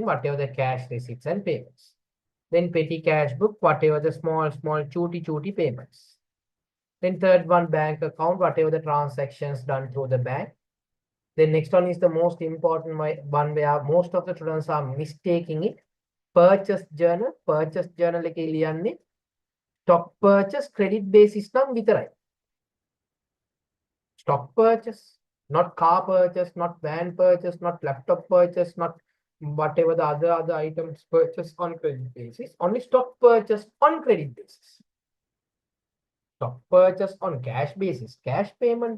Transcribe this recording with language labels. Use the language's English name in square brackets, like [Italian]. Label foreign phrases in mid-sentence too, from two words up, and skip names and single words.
[English] Whatever the cash receipts and payments. Then petty cash book, whatever the small chuti payments. Then third one, bank account, whatever the transactions done through the bank. Then next one is the most important one where most of the students are mistaking it. Purchase journal [Sinhala] එකේ ලියන්නේ [English] stock purchase credit basis [Sinhala] නම් විතරයි. [English] Stock purchase, not car purchase, not van purchase, not laptop purchase, not whatever the other items purchase on credit basis. Only stock purchase on credit basis. Stock purchase on cash basis, cash payment.